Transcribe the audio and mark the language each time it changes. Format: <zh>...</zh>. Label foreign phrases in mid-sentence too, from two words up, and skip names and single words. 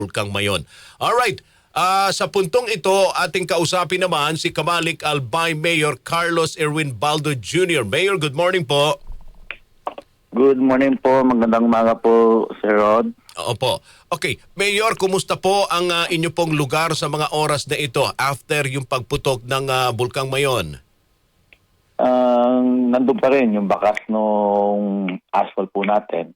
<tl>Bulkang Mayon. Alright, sa puntong ito, ating kausapin naman si Camalic Albay Mayor Carlos Erwin Baldo Jr.</tl> <en>Mayor, good morning po. Good morning po.</en> <tl>Magandang umaga po, Sir Rod. Opo. Okay, Mayor, kumusta po ang inyo pong lugar sa mga oras na ito after yung pagputok ng Bulkang Mayon? Nandun pa rin yung bakas nung asphalt po natin.</tl>